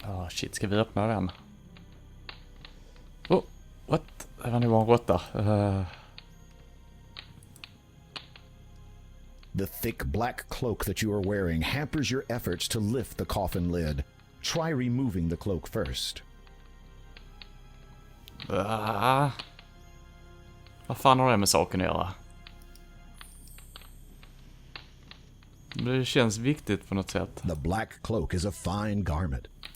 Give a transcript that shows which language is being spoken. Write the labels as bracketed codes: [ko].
[sv] Shit, ska vi öppna den? [en] Oh, what? [sv] Det var nog en råtta. [en] The thick black cloak that you are wearing hampers your efforts to lift the coffin lid. Try removing the cloak first. [sv] Vad fan har det med saken att göra? Det känns viktigt på något sätt. [en] The black cloak is a fine garment.